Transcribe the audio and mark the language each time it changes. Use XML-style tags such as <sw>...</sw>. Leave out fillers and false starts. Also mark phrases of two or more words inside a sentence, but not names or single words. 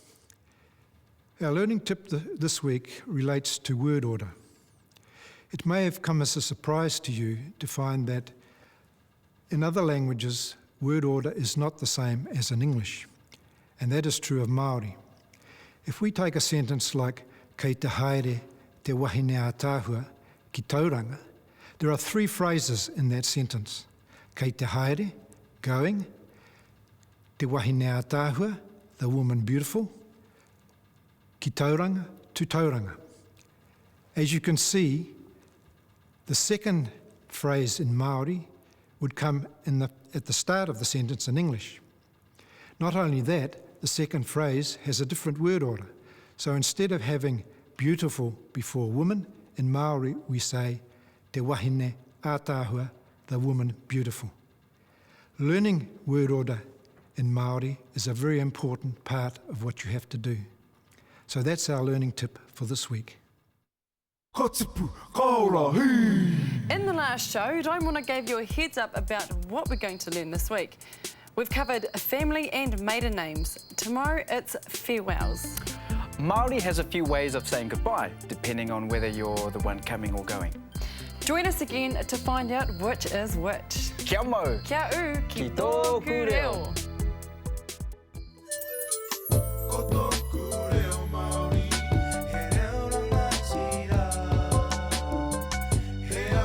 <en>Our learning tip this week relates to word order. It may have come as a surprise to you to find that in other languages, word order is not the same as in English, and that is true of Māori. If we take a sentence like</en> <mi>kei te haere te wahine a tāhua ki tauranga,</mi> <en>there are three phrases in that sentence.</en> <mi>Kei te haere, going, te wahine a tāhua,</mi> <en>the woman beautiful,</en> <mi>ki tauranga,</mi> <en>to tauranga. As you can see, the second phrase in Māori would come at the start of the sentence in English. Not only that, the second phrase has a different word order. So instead of having beautiful before woman, in Māori we say</en> <mi>te wahine a tāhua,</mi> <en>the woman beautiful. Learning word order in Māori is a very important part of what you have to do. So that's our learning tip for this week.</en> <mi>Ka tipu, ka ora, hei!</mi> <en>In the last show, Raimona gave you a heads up about what we're going to learn this week. We've covered family and maiden names. Tomorrow it's farewells. Māori has a few ways of saying goodbye, depending on whether you're the one coming or going. Join us again to find out which is which.</en> <mi>Kia mau! Kia u ki Tōku Tōku Reo. Ko tōku reo Māori, he reo rangatira. He</mi>